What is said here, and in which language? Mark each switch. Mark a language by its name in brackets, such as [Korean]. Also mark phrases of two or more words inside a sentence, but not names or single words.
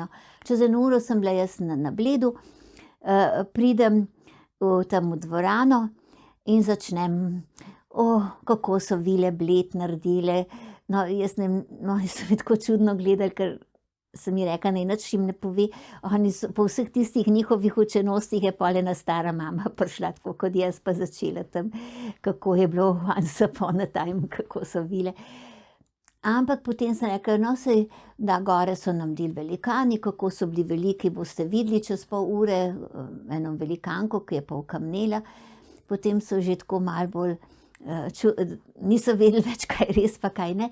[Slovenian] Čez 1 uro sem bila jaz na Bledu, pridem tam v dvorano in začnem, kako so vile Bled naredile. No, jaz so me tako čudno gledali, ker sem mi rekla, naj nič jim ne pove. Oni so, po vseh tistih njihovih učenostih je pol ena stara mama prišla, tako kot jaz, pa začela tam, kako je bilo [English] once upon a time, [Slovenian] kako so vile. Ampak potem sem rekla, no, saj, da gore so nam naredili velikani, kako so bili veliki, boste videli čez pol ure, eno velikanko, ki je pa okamnela. Potem so že tako malo bolj, niso vedeli več, kaj res pa kaj ne.